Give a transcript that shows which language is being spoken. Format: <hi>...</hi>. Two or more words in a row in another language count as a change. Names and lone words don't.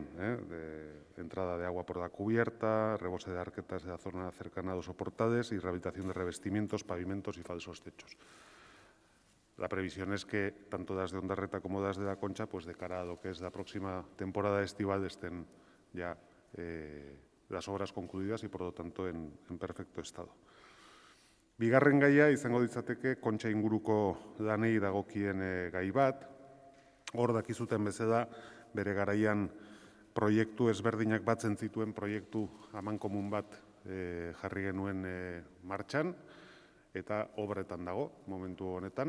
<es>De entrada de agua por la cubierta, rebose de arquetas de la zona cercana a los soportales y rehabilitación de revestimientos, pavimentos y falsos techos. La previsión es que tanto las de Ondarreta como las de la Concha, de cara a lo que es la próxima temporada estival, estén ya las obras concluidas y, por lo tanto, en perfecto estado.</es> <eu>Bigarren gaia izango ditzateke Kontxa inguruko lanei dagokien gai bat. Hor dakizuten bezala, bere garaian proiektu ezberdinak batzen zituen proiektu amankomun bat jarri genuen martxan, eta obretan dago momentu honetan.</eu>